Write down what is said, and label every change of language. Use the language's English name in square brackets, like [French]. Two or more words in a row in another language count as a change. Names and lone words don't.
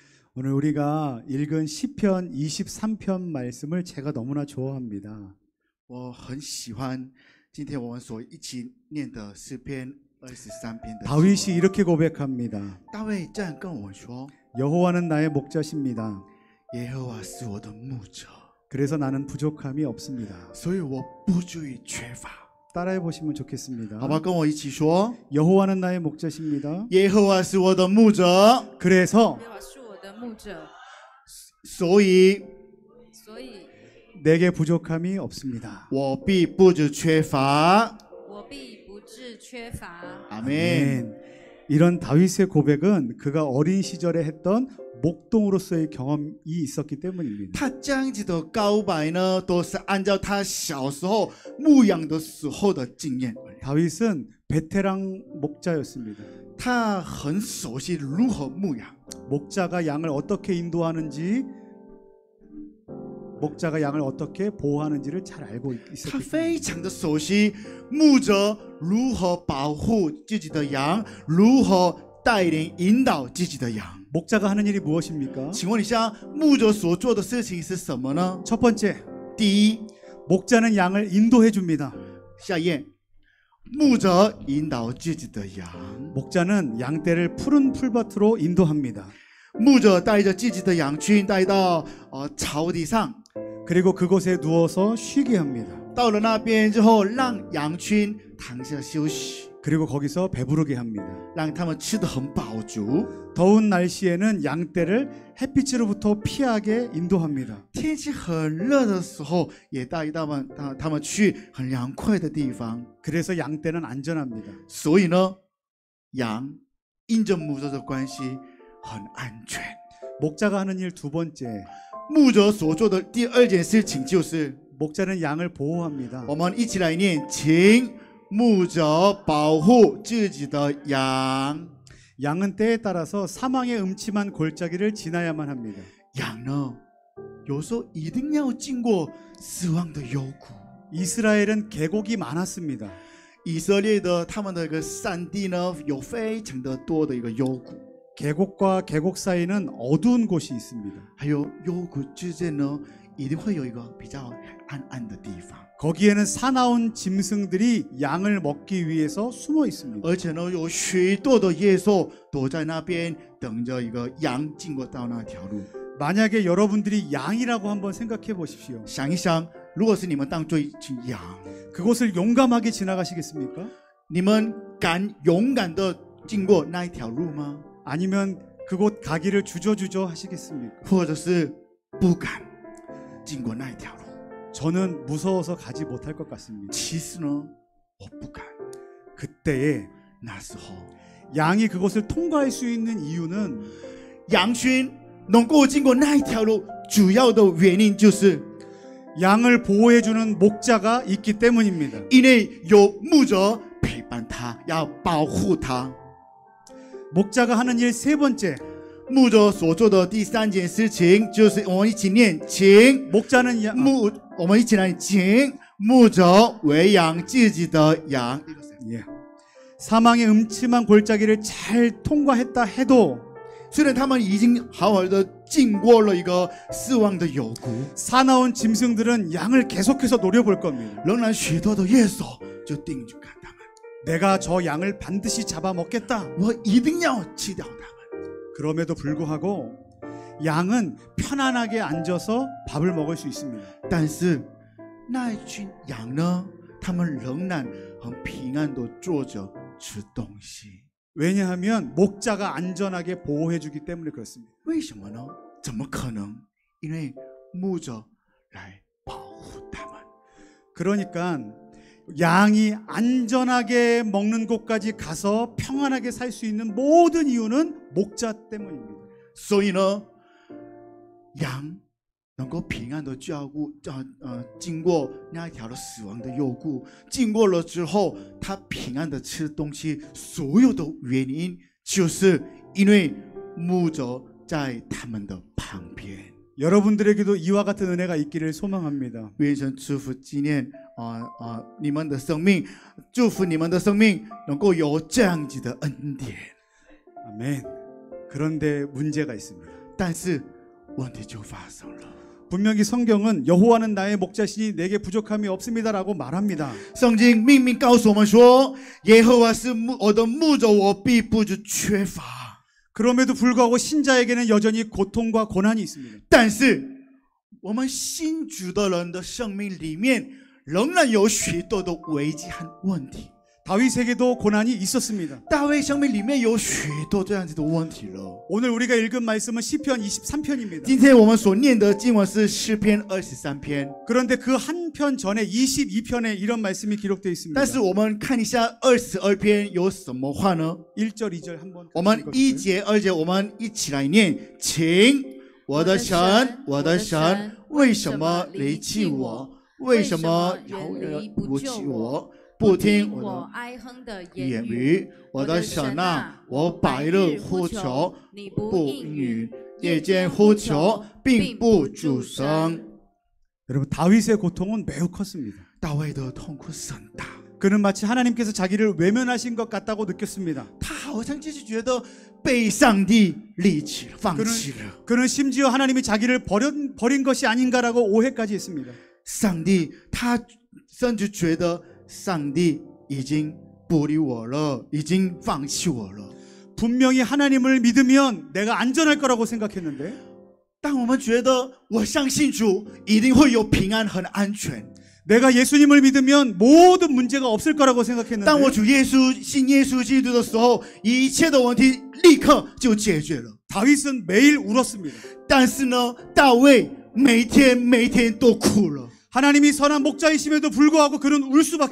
[Korean] 오늘 우리가 읽은 시편 23편 말씀을 제가 너무나 좋아합니다. [Chinese] 我很喜欢今天我们所一起念的诗篇23篇的经文。 [Korean] 다윗이 이렇게 고백합니다. [Chinese] 大卫这样跟我们说： [Korean] 여호와는 나의 목자십니다. [Chinese] 耶和华是我的牧者， [Korean] 그래서 나는 부족함이 없습니다. [Chinese] 所以我不至于缺乏。 [Korean] 따라해 보시면 좋겠습니다. [Chinese] 好吧，跟我一起说： [Korean] 여호와는 나의 목자십니다. [Chinese] 耶和华是我的牧者， [Korean] 그래서 [Chinese] 耶和华是我的牧者，所以所以 [Korean] 내게 부족함이 없습니다. [Chinese] 我必不致缺乏。我必不致缺乏。 [Korean] 아멘。 이런 다윗의 고백은 그가 어린 시절에 했던 목동으로서의 경험이 있었기 때문입니다. [Chinese] 他这样子的告白呢，都是按照他小时候牧养的时候的经验。 [Korean] 다윗은 베테랑 목자였습니다. [Chinese] 他很熟悉如何牧养， [Korean] 목자가 양을 어떻게 인도하는지, 목자가 양을 어떻게 보호하는지를 잘 알고 [Chinese] 他 [Korean] 있었기 [Chinese] 非 [Korean] 때문입니다. [Chinese] 常的熟悉牧者如何保护自己的羊，如何带领引导自己的羊。 [Korean] 목자가 하는 일이 무엇입니까? [Chinese] 请问一下，牧者所做的事情是什么呢？ [Korean] 첫 번째, [Chinese] 第一， [Korean] 목자는 양을 인도해 줍니다. [Chinese] 下一页，牧者引导自己的羊， [Korean] 목자는 양떼를 푸른 풀밭으로 인도합니다. [Chinese] 牧者带着自己的羊群带到草地上， [Korean] 그리고 그곳에 누워서 쉬게 합니다. [Chinese] 到了那边之后，让羊群躺下休息， [Korean] 그리고 거기서 배부르게 합니다. [Chinese] 让他们吃得很饱足。 [Korean] 더운 날씨에는 양떼를 햇빛으로부터 피하게 인도합니다. [Chinese] 天气很热的时候，也带他们去很凉快的地方。 [Korean] 그래서 양떼는 안전합니다. [Chinese] 所以呢，羊因着牧者的关系很安全。 [Korean] 목자가 하는 일 두 번째, [Chinese] 牧者所做的第二件事情就是， [Korean] 목자는 양을 보호합니다. [Chinese] 我们一起来念，请牧者保护自己的羊。 [Korean] 양은 때에 따라서 사망의 음침한 골짜기를 지나야만 합니다. [Chinese] 羊呢，有时候一定要经过死亡的幽谷。 [Korean] 이스라엘은 계곡이 많았습니다. [Chinese] 以色列的他们的一个山地呢，有非常的多的一个幽谷， [Korean] 계곡과 계곡 사이는 어두운 곳이 있습니다. [Chinese] 还有幽谷之间呢，一定会有一个比较暗暗的地方。 [Korean] 거기에는 사나운 짐승들이 양을 먹기 위해서 숨어 있습니다. [Chinese] 而且呢，有许多的野兽躲在那边，等着一个羊经过到那条路。 [Korean] 만약에 여러분들이 양이라고 한번 생각해 보십시오. [Chinese] 想一想，如果是你们当做一群羊， [Korean] 그곳을 용감하게 지나가시겠습니까? [Chinese] 你们敢勇敢的经过那一条路吗？ [Korean] 아니면 그곳 가기를 주저주저 하시겠습니까? [Chinese] 或者是不敢经过那一条路？ [Korean] 저는 무서워서 가지 못할 것 같습니다. [Chinese] 其实呢，我不敢。 [Korean] 그때에 [Chinese] 那时候， [Korean] 양이 그곳을 통과할 수 있는 이유는 [Chinese] 羊群能够经过那一条路，主要的原因就是 [Korean] 양을 보호해주는 목자가 있기 때문입니다. [Chinese] 因为有牧者陪伴他，要保护他。 [Korean] 목자가 하는 일 세 번째, [Chinese] 牧者所做的第三件事情，就是我们一起念，请 [Korean] 목자는 양, [Chinese] 我们一起来，请牧者喂养自己的羊。 [Korean] 예. 사망의 음침한 골짜기를 잘 통과했다 해도 [Chinese] 虽然他们已经好好的经过了一个死亡的幽谷， [Korean] 사나운 짐승들은 양을 계속해서 노려볼 겁니다. [Chinese] 仍然许多的野兽就盯着看他们， [Korean] 내가 저 양을 반드시 잡아먹겠다. [Chinese] 我一定要吃掉他们。 [Korean] 그럼에도 불구하고 양은 편안하게 앉아서 밥을 먹을 수 있습니다. [Chinese] 但是那一群羊呢，他们仍然很平安的坐着吃东西。 [Korean] 왜냐하면 목자가 안전하게 보호해주기 때문에 그렇습니다. [Chinese] 为什么呢？怎么可能？因为牧者来保护他们。 [Korean] 그러니까 양이 안전하게 먹는 곳까지 가서 평안하게 살 수 있는 모든 이유는 목자 때문입니다. [Chinese] 所以呢，羊能够平安的照顾，经过那一条的死亡的幽谷，经过了之后，它平安的吃东西，所有的原因就是因为牧者在他们的旁边。 [Korean] 여러분들에게도 이와 같은 은혜가 있기를 소망합니다. [Chinese] 愿神祝福纪念你们的生命，祝福你们的生命能够有这样子的恩典。 [Korean] 아멘. 그런데 문제가 있습니다. [Chinese] 但是问题就发生了。 [Korean] 분명히 성경은 여호와는 나의 목자시니 내게 부족함이 없습니다라고 말합니다. [Chinese] 圣经明明告诉我们说，耶和华是我的牧者，我必不致缺乏。 [Korean] 그럼에도 불구하고 신자에게는 여전히 고통과 고난이 있습니다. [Chinese] 但是我们信主的人的生命里面，仍然有许多的危机和问题。 [Korean] 다윗에게도 고난이 있었습니다. [Chinese] 大卫生命里面有许多这样子的问题了。 [Korean] 오늘 우리가 읽은 말씀은 시편 23편입니다. [Chinese] 今天我们所念的经文是诗篇23篇， [Korean] 그런데 그 한 편 전에 22편에 이런 말씀이 기록되어 있습니다. [Chinese] 但是我们看一下22篇有什么话呢？ [Korean] 1절 2절 한번 [Chinese] 我们 [Korean] 읽어주세요. [Chinese] 1节2节我们一起来念，请我的神，我的神，为什么离弃我？为什么遥远不救我？不听我哀哼的的言语。言语，我的神啊，我白日呼求，你不不应应允允； 夜间呼求，并不主声。 [Korean] 여러분 다윗의 고통은 매우 컸습니다. [Chinese] 大卫的痛苦是很大， [Korean] 그는 마치 하나님께서 자기를 외면하신 것 같다고 느꼈습니다. [Chinese] 他好像就是觉得被上帝离弃了、放弃了。 [Korean] 그는 심지어 하나님이 자기를 버린 것이 아닌가라고 오해까지 했습니다. [Chinese] 上帝，他甚至觉得上帝已经不理我了，已经放弃我了。 [Korean] 분명히 하나님을 믿으면 내가 안전할 거라고 생각했는데 [Chinese] 但我们觉得，我相信主一定会有平安和安全。 [Korean] 내가 예수님을 믿으면 모든 문제가 없을 거라고 생각했는데 [Chinese] 当我主耶稣信耶稣基督的时候，一切的问题立刻就解决了。 [Korean] 다윗은 매일 울었습니다. [Chinese] 但是呢，大卫每天都哭了。 [Korean] 하나님이 선한 목자이심에도 불구하고 그는 울 수밖에